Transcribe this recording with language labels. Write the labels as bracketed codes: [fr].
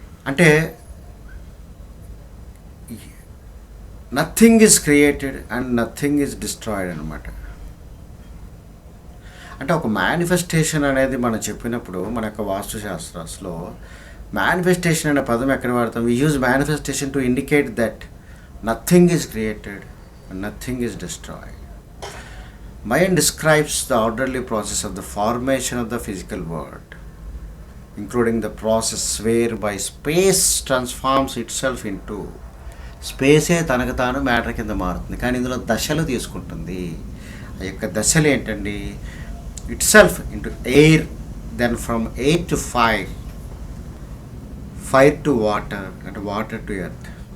[en] అంటే nothing is created and nothing is destroyed అనమాట. [te] అంటే ఒక మేనిఫెస్టేషన్ అనేది మనం చెప్పినప్పుడు మన యొక్క వాస్తుశాస్త్రాస్లో మేనిఫెస్టేషన్ అనే పదం ఎక్కడ వాడతాం? [en] We use manifestation to indicate that nothing is created and nothing is destroyed. Mind describes the orderly process of the formation of the physical world, including the process whereby space transforms itself into. [te] స్పేసే తనకు తాను matter కింద మారుతుంది, కానీ ఇందులో దశలు తీసుకుంటుంది. ఆ యొక్క దశలు ఏంటండి? [en] Itself into air, then from air to fire, fire to water, and water to earth.